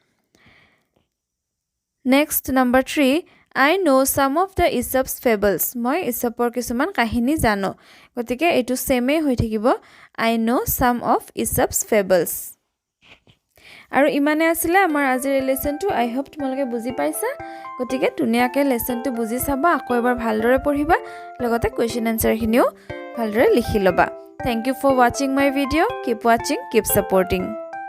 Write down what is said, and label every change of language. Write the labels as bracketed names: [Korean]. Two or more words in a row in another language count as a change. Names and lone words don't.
[English] next number [Assamese] 3 [English] I know some of the Aesop's fables [Assamese] মই Aesopৰ কিছুমান কাহিনী জানো গতিকে এইটো সেমে হৈ থাকিব [English] I know some of Aesop's fables [Assamese] আৰু ইমানে আছিল আমাৰ আজিৰ লেসনটো [English] I hope [Assamese] তোমালোকে বুজি পাইছা গতিকে ধুনীয়াকে লেসনটো বুজি চাবা আকৌ এবাৰ ভালদৰে পঢ়িবা লগতে [English] question answer [Assamese] খিনিও ভালদৰে লিখি লবা [English] Thank you for watching my video. Keep watching, keep supporting.